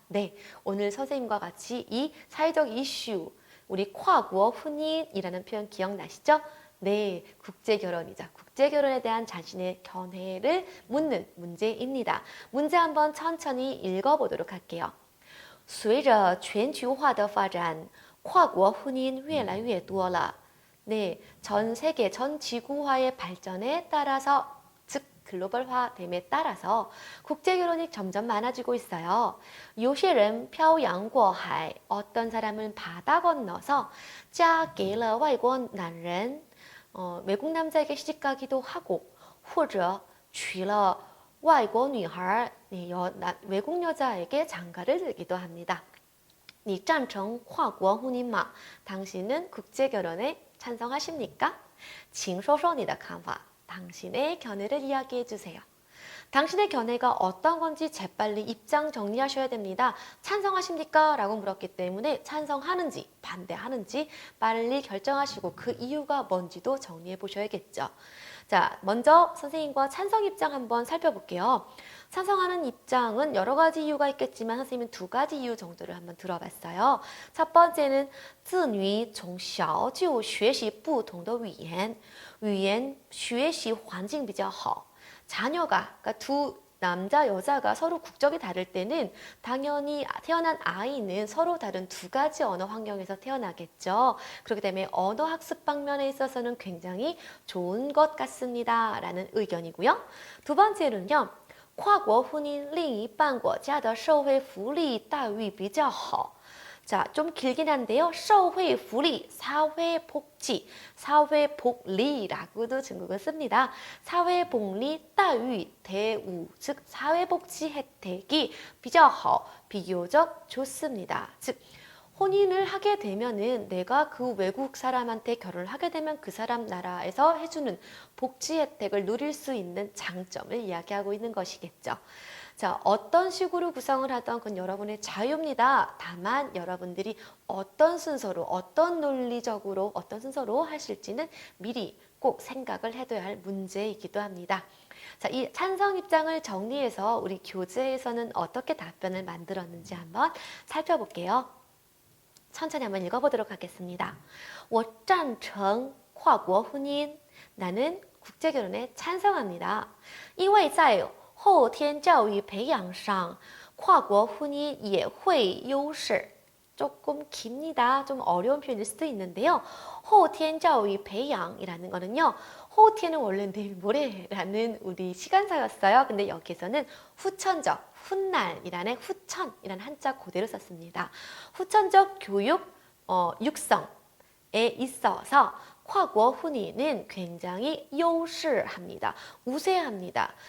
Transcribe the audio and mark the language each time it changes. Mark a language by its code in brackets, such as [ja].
[ko] 네, 오늘 선생님과 같이 이 사회적 이슈, 우리跨国 혼인이라는 표현 기억나시죠? 네, 국제결혼이죠. 국제결혼에 대한 자신의 견해를 묻는 문제입니다. 문제 한번 천천히 읽어보도록 할게요. [zh] 随着全球化的发展，跨国婚姻越来越多了。 [ko] 네, 전 세계, 전 지구화의 발전에 따라서, 즉 글로벌화됨에 따라서 국제결혼이 점점 많아지고 있어요. [zh] 有些人漂洋过海, [ko] 어떤 사람은 바다 건너서 [zh] 嫁给了外国男人, [ko] 외국 남자에게 시집가기도 하고, [zh] 或者娶了外国女孩, [ko] 네, 외국 여자에게 장가를 들기도 합니다. [zh] 你赞成跨国婚姻吗? [ko] 당신은 국제결혼에 찬성하십니까? [zh] 请说说你的看法. [ko] 당신의 견해를 이야기해 주세요. 당신의 견해가 어떤 건지 재빨리 입장 정리하셔야 됩니다. 찬성하십니까? 라고 물었기 때문에 찬성하는지 반대하는지 빨리 결정하시고 그 이유가 뭔지도 정리해 보셔야겠죠. 자, 먼저 선생님과 찬성 입장 한번 살펴볼게요. 찬성하는 입장은 여러 가지 이유가 있겠지만 선생님은 2가지 이유 정도를 한번 들어봤어요. 첫 번째는 [zh] 子女从小就学习不同的语言学习环境比较好. [ko] 자녀가, 그러니까 두 남자, 여자가 서로 국적이 다를 때는 당연히 태어난 아이는 서로 다른 2가지 언어 환경에서 태어나겠죠. 그렇기 때문에 언어 학습 방면에 있어서는 굉장히 좋은 것 같습니다. 라는 의견이고요. 두 번째는요. [zh] 跨国婚姻另一半国家的社会福利待遇比较好. [ko] 자, 좀 길긴 한데요. 社会福利, 사회복지, 사회복리라고도 중국은 씁니다. 사회복리, 待遇, 대우, 즉 사회복지 혜택이 [zh] 比较好, [ko] 비교적 좋습니다. 즉 혼인을 하게 되면은 내가 그 외국 사람한테 결혼을 하게 되면 그 사람 나라에서 해주는 복지 혜택을 누릴 수 있는 장점을 이야기하고 있는 것이겠죠. 자, 어떤 식으로 구성을 하던 그건 여러분의 자유입니다. 다만 여러분들이 어떤 순서로, 어떤 논리적으로, 어떤 순서로 하실지는 미리 꼭 생각을 해둬야 할 문제이기도 합니다. 자, 이 찬성 입장을 정리해서 우리 교재에서는 어떻게 답변을 만들었는지 한번 살펴볼게요. 천천히 한번 읽어보도록 하겠습니다. [zh] 我赞成跨国婚姻. [ko] 나는 국제결혼에 찬성합니다. [zh] 因为在后天教育培养上跨国婚姻也会优势. [ko] 조금 깁니다. 좀 어려운 표현일 수도 있는데요. [zh] 后天教育培养 [ko] 이라는 거는요. 호티에는 원래 내일 모레라는 우리 시간사였어요. 근데 여기서는 후천적, 훗날이라는 후천이라는 한자 그대로 썼습니다. 후천적 교육 육성에 있어서 과거 훈이는 굉장히优势합니다. 우세합니다.